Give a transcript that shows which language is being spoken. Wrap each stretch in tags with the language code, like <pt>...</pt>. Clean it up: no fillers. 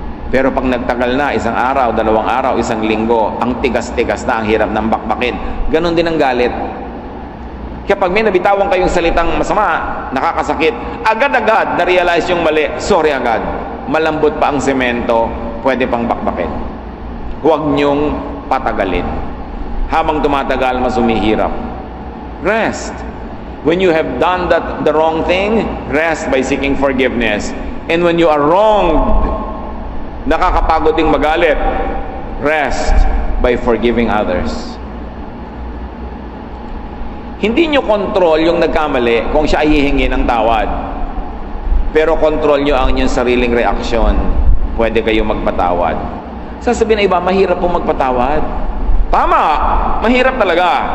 <tl>Pero pag nagtagal na, isang araw, 2 araw, 1 linggo, ang tigas-tigas na, ang hirap ng bakbakin. Ganon din ang galit. Kaya pag may nabitawan kayong salitang masama, nakakasakit, agad-agad na-realize yung mali, sorry agad. Malambot pa ang semento, pwede pang bakbakin. Huwag niyong patagalin. Habang tumatagal, mas humihirap. Rest.</tl> <en>When you have done the wrong thing, rest by seeking forgiveness. And when you are wronged,</en> <tl>nakakapagod ding magalit,</tl> <en>rest by forgiving others.</en> <tl>Hindi nyo control yung nagkamali kung siya ay hihingi ng tawad. Pero control nyo ang inyong sariling reaksyon. Pwede kayo magpatawad. Sasabihin na iba, mahirap pong magpatawad. Tama, mahirap talaga.</tl>